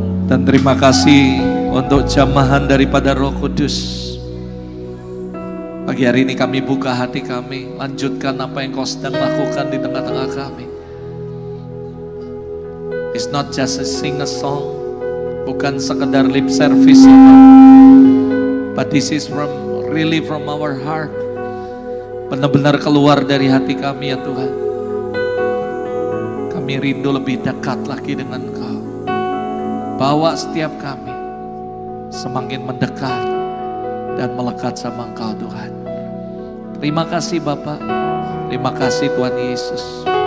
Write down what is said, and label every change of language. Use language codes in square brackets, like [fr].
[id] Dan terima kasih untuk jamahan daripada Roh Kudus. Pagi hari ini kami buka hati kami, lanjutkan apa yang Kau sedang lakukan di tengah-tengah kami. [en] It's not just a sing a song, [id] bukan sekedar [en] lip service, but this is really from our heart. [id] Benar-benar keluar dari hati kami ya Tuhan. Kami rindu lebih dekat lagi dengan Kau. Bawa setiap kami semakin mendekat dan melekat sama Engkau Tuhan. Terima kasih Bapa, terima kasih Tuhan Yesus.